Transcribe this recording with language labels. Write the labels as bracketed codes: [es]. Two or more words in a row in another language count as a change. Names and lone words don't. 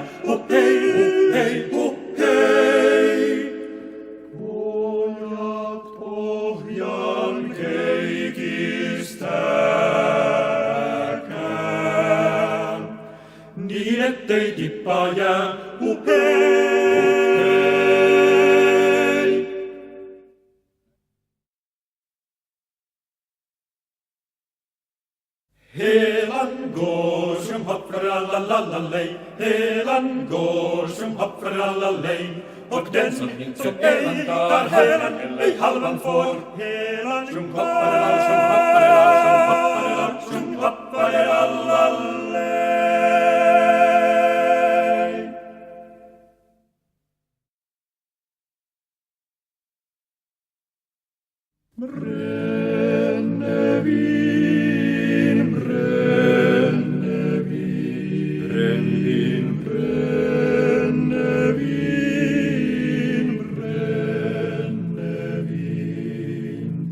[fi] Hei, hei, hei. Pojat pohjaan keikistäkää, niin ettei tippaa jää. Hei. [sv] Helan går som hoppfarallallallej, helan går som hoppfarallallej. Och den som ej tar helan eller halvan får. Helan som hopparallall, som hopparallall, som hopparallallej. Brännevin, brännevin, brännvin, brännevin, brännevin,